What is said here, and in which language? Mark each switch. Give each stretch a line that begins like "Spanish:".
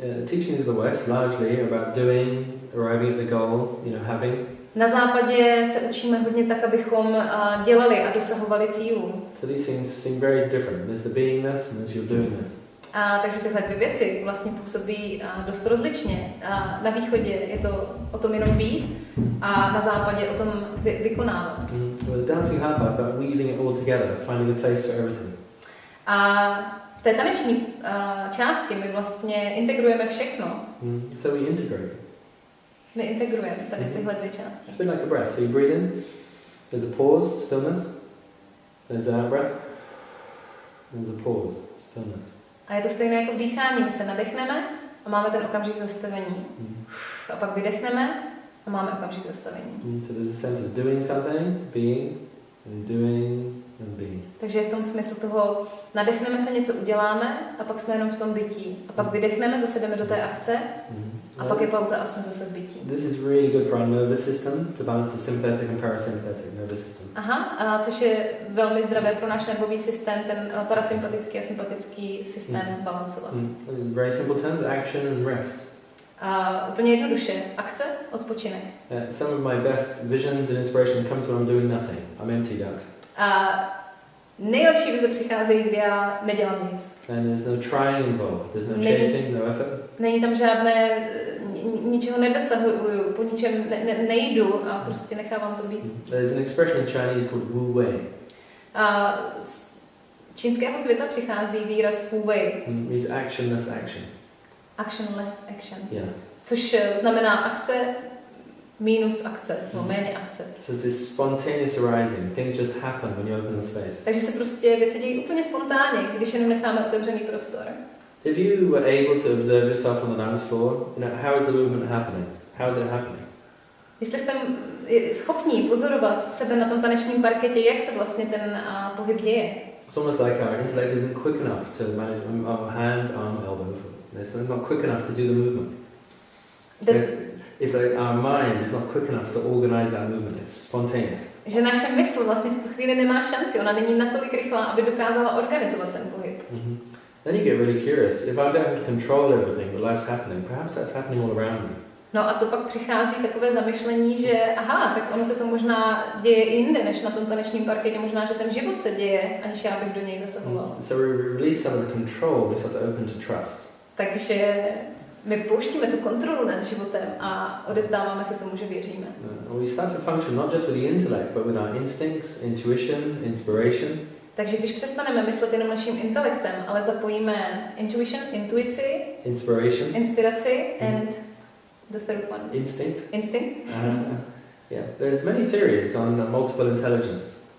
English: Teachings of the West largely about doing, arriving at the goal, having.
Czech: Na západě se učíme hodně tak, abychom dělali a dosahovali cílů.
English: So these things seem very different. There's the beingness and there's your doingness.
Czech: Takže tyhle dvě věci vlastně působí dost rozličně. Na východě je to o tom jenom být a na západě o tom vykonávat.
English: Well, the dancing hard part is about weaving it all together, finding a place for everything.
Czech: A v té taneční části my vlastně integrujeme všechno.
English: So we integrate.
Czech: My integrujeme tady tyhle dvě části.
English: It's a bit like a breath. So you breathe in, there's a pause, stillness, there's an out breath, there's a pause, stillness.
Czech: A je to stejné jako v dýchání. My se nadechneme a máme ten okamžik zastavení. A pak vydechneme a máme okamžik zastavení.
English: So there's a sense of doing something, being, and doing, and being.
Czech: Takže v tom smyslu toho nadechneme se, něco uděláme a pak jsme jenom v tom bytí. A pak vydechneme, zase jdeme do té akce a pak je pauza a jsme zase v bytí.
English: This is really good for our nervous system to balance the sympathetic and parasympathetic nervous system.
Czech: Aha, což je velmi zdravé pro náš nervový systém, ten parasympatický a sympatický systém balancovat.
English: Very simple terms, action and rest.
Czech: A úplně jednoduše, akce, odpočinek.
English: Some of my best visions and inspiration comes when I'm doing nothing. I'm emptied out.
Czech: A nejlepší vize přicházejí, kdy já nedělám nic.
English: And there's no trying involved. There's no chasing, no effort.
Czech: Není tam žádné, ničeho nedosahuju, po ničem nejdu a prostě nechávám to být.
English: There's an expression in Chinese called wu wei.
Czech: A z čínského světa přichází výraz wu wei.
English: Means actionless action. Actionless action. Yeah.
Czech: Což znamená akce minus akce, no méně akce.
English: So this spontaneous arising, things just happen when you open the space.
Czech: Takže se prostě věci dějí úplně spontánně, když jenom necháme otevřený prostor.
English: If you were able to observe yourself on the dance floor, how is the movement happening? How is it happening?
Czech: Jestli jste schopní pozorovat sebe na tom tanečním parketě, jak se vlastně ten pohyb děje.
English: It's almost like our intellect isn't quick enough to manage our hand, arm, elbow. It's not quick enough to do the movement. It's like our mind is not quick enough to organize that movement. It's spontaneous. Že
Czech: naše mysl vlastně v tu chvíli nemá šanci, ona není natolik rychlá, aby dokázala organizovat ten pohyb.
English: Then you get really curious. If I don't have to control everything, but life's happening, perhaps that's happening all around me.
Czech: No a to pak přichází takové zamyšlení, že aha, tak ono se to možná děje i jinde, než na tom tanečním parketě, možná, že ten život se děje, aniž já bych do něj zasahoval.
English: So we release some of the control, we start to open to trust.
Czech: Takže my pouštíme tu kontrolu nad životem a odevzdáváme se tomu, že věříme.
English: We start to function not just with the intellect, but with our instincts, intuition, inspiration.
Czech: Takže když přestaneme myslet jenom naším intelektem, ale zapojíme intuition, intuici, inspiraci
English: and the third one. Instinct. Yeah, there's many theories on multiple intelligence.